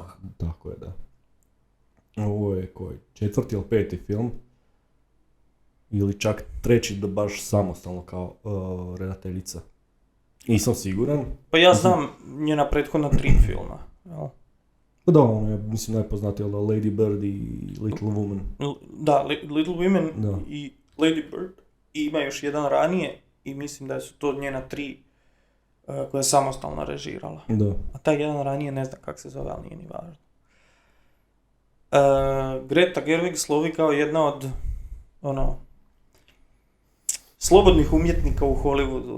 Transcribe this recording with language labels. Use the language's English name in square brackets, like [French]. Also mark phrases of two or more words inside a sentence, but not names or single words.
[Croatian] Tako je, da. Ovo je 4. ili 5. film ili čak 3. da baš samostalno kao redateljica. Nisam siguran. Pa ja znam njena prethodna 3 filma. Jel? Da, ono je, mislim, najpoznatija Lady Bird i Little Woman. Da, Little Women i Lady Bird. I ima još jedan ranije i mislim da su to njena 3 koja je samostalno režirala. Da. A taj jedan ranije ne znam kako se zove, ali nije ni važno. Greta Gerwig slovi kao jedna od slobodnih umjetnika u Hollywoodu.